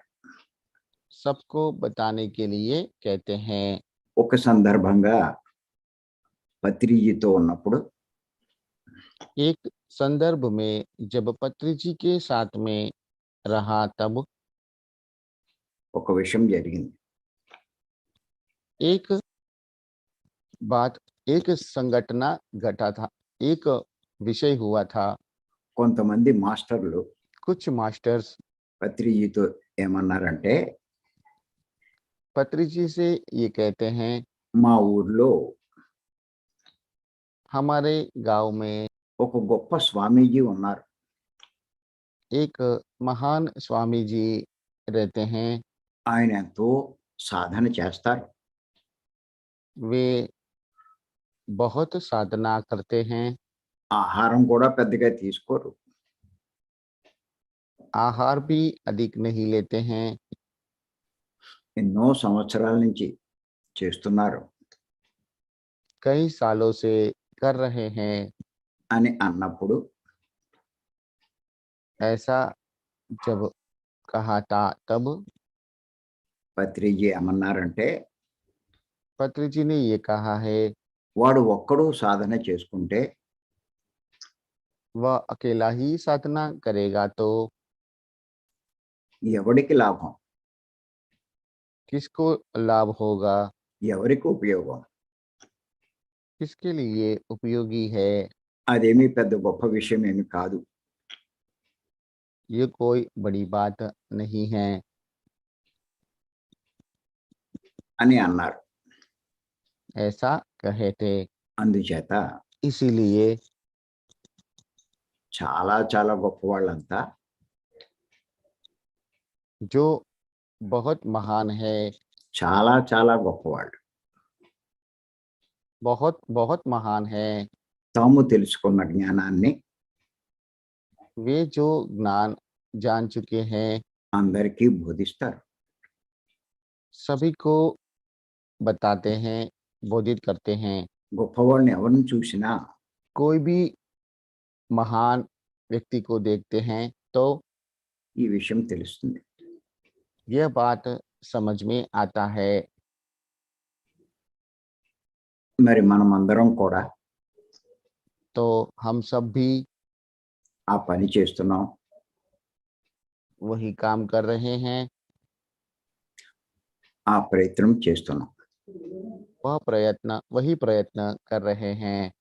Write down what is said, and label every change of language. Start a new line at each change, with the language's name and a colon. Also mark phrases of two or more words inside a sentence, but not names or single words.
Hindi: सबको बताने के लिए कहते हैं।
Telugu: ఒక సందర్భంగా పత్రిజీతో ఉన్నప్పుడు
Hindi: एक संदर्भ में जब पत्री जी के साथ में रहा तब
Telugu: ఒక విషయం జరిగింది.
Hindi: एक बात, एक संघटना घटा था, एक विषय हुआ था।
Telugu: కొంతమంది మాస్టర్లు
Hindi: कुछ मास्टर्स
Telugu: పత్రిజీతో ఏమన్నారంటే,
Hindi: पत्री जी से ये कहते हैं,
Telugu: మా ఊర్లో
Hindi: हमारे गांव में
Telugu: ఒక గొప్ప స్వామీజీ ఉన్నారు.
Hindi: एक महान स्वामी जी रहते हैं।
Telugu: ఆయన ఎంతో సాధన చేస్తారు.
Hindi: वे बहुत साधना करते हैं।
Telugu: ఆహారం కూడా పెద్దగా తీసుకోరు.
Hindi: आहार भी अधिक नहीं लेते हैं।
Telugu: ఎన్నో సంవత్సరాల నుంచి చేస్తున్నారు
Hindi: कई सालों से कर रहे हैं।
Telugu: అని అన్నప్పుడు
Hindi: ऐसा जब कहा था तब
Telugu: పత్రిజీ ఏమన్నారంటే,
Hindi: पत्री जी ने ये कहा है,
Telugu: వాడు ఒక్కడు సాధన చేసుకుంటే
Hindi: वह अकेला ही साधना करेगा तो
Telugu: ఎవడికి లాభం,
Hindi: किसको लाभ होगा,
Telugu: ఎవరికి ఉపయోగం?
Hindi: किसके लिए उपयोगी है।
Telugu: అదేమీ పెద్ద గొప్ప విషయం ఏమి కాదు.
Hindi: ये कोई बड़ी बात नहीं है
Telugu: అని అన్నారు.
Hindi: ऐसा कहे थे।
Telugu: అందుచేత
Hindi: इसीलिए
Telugu: చాలా చాలా గొప్ప వాళ్ళంతా
Hindi: जो बहुत महान है,
Telugu: చాలా చాలా గొప్పవాళ్ళు
Hindi: बहुत बहुत महान है,
Telugu: తాము తెలుసుకున్న జ్ఞానాన్ని
Hindi: वे जो ज्ञान जान चुके हैं
Telugu: అందరికీ బోధిస్తారు.
Hindi: सभी को बताते हैं, बोधित करते हैं।
Telugu: గొప్పవాళ్ళని ఎవరిని చూసినా
Hindi: कोई भी महान व्यक्ति को देखते हैं तो
Telugu: ఈ విషయం తెలుస్తుంది.
Hindi: यह बात समझ में आता है।
Telugu: మరి మనమందరం కూడా
Hindi: तो हम सब भी
Telugu: ఆ పని చేస్తున్నాం.
Hindi: वही काम कर रहे हैं,
Telugu: ఆ ప్రయత్నం చేస్తున్నాం.
Hindi: वही प्रयत्न कर रहे हैं।